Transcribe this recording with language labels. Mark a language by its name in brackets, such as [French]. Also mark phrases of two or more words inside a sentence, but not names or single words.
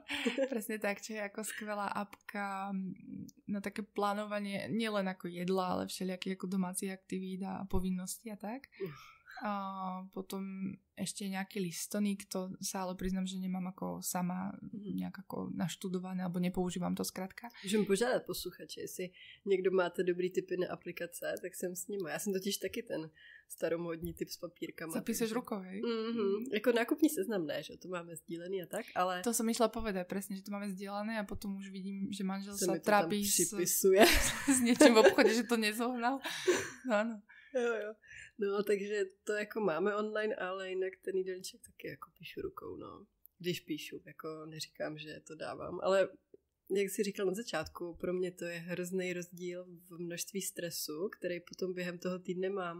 [Slovak] Presne tak, čo je ako skvelá apka na také plánovanie nielen ako jedla, ale všelijakých ako domácich aktivít a povinností a tak. A potom ešte nejaký listoník, to sa ale priznám, že nemám ako sama nejak ako naštudované, alebo nepoužívam to zkrátka. [Czech] Můžem požádat posluchače, jestli někdo máte dobrý tipy na aplikace, tak jsem s nimi. Já jsem totiž taky ten staromódní typ s papírkama. [Slovak] Zapíšeš rukou, hej? [Czech] Jako nákupní seznam ne, že to máme sdílený a tak, ale... [Slovak] To som išla povedať presne, že to máme sdílené a potom už vidím, že manžel sa trápí s niečím v obchode, že to nezohnal. No. Jo. [Czech] No, takže to jako máme online, ale jinak ten jídelníček taky jako píšu rukou, no. Když píšu, jako neříkám, že to dávám, ale jak jsi říkal na začátku, pro mě to je hrozný rozdíl v množství stresu, který potom během toho týdne mám.